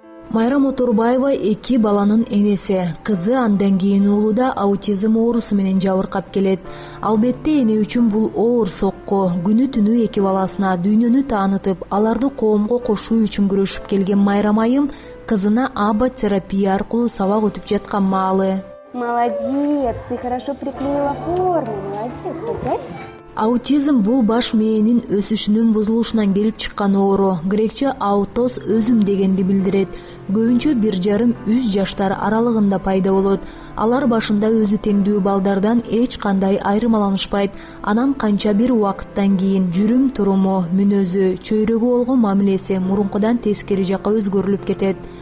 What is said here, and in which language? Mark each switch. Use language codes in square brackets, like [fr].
[ky] Майрам Отурбаева 2 баланын энеси. Кызы андан кийин уулу да аутизм оорусу менен жабыркап келет. Албетте эне үчүн бул оор сокко. Күнү түнү 2 баласына дүйнөнү таанытып, аларды коомго кошуу үчүн күрөшүп келген Майрам айым кызына аба терапия аркылуу сабак өтүп жаткан маалы. [ru] Молодец, ты хорошо приклеила форму, молодец, опять? [ky] Аутизм бул баш мээнин өсүшүнүн бузулушунан келип чыккан оору. Грекче аутоз өзүм дегенди билдирет. Көбүнчө 1,5-3 жаштар аралыгында пайда болот. Алар башында өзү теңдүү балдардан эч кандай айырмаланышпайт. Анан канча бир убакыттан кийин жүрүм туруму, мүнөзү, чөйрөгө болгон мамилеси мурункудан тескери жакка өзгөрүлүп кетет.